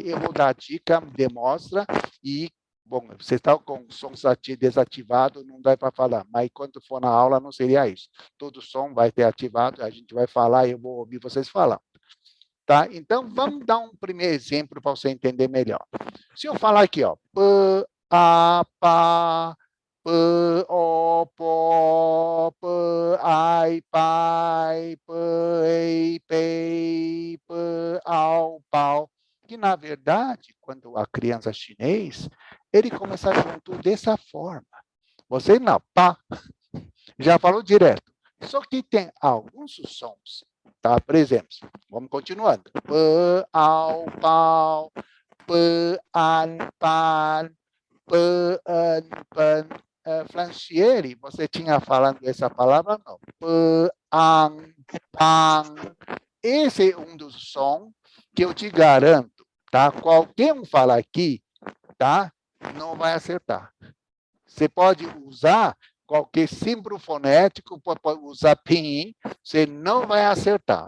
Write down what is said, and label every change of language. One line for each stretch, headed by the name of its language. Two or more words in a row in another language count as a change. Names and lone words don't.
Portuguese: Eu vou dar dica, demonstra, e, bom, você está com o som desativado, não dá para falar, mas quando for na aula, não seria isso. Todo som vai ter ativado, a gente vai falar, eu vou ouvir vocês falando. Tá? Então, vamos dar um primeiro exemplo para você entender melhor. Se eu falar aqui, ó, p, a, pa, p, o, po, p, ai, pai, p, ei, pei, p, ao, pau, que, na verdade, quando a criança é chinês, ele começa junto dessa forma. Você não, pá, já falou direto. Só que tem alguns sons, tá? Por exemplo, vamos continuando. P, ao, pau, p, an, pan, p, an, pan. Flancieri, você tinha falando essa palavra? Não. P, an, pan. Esse é um dos sons que eu te garanto, tá? Qualquer um falar aqui, tá? Não vai acertar. Você pode usar qualquer símbolo fonético, pode usar pinyin, você não vai acertar.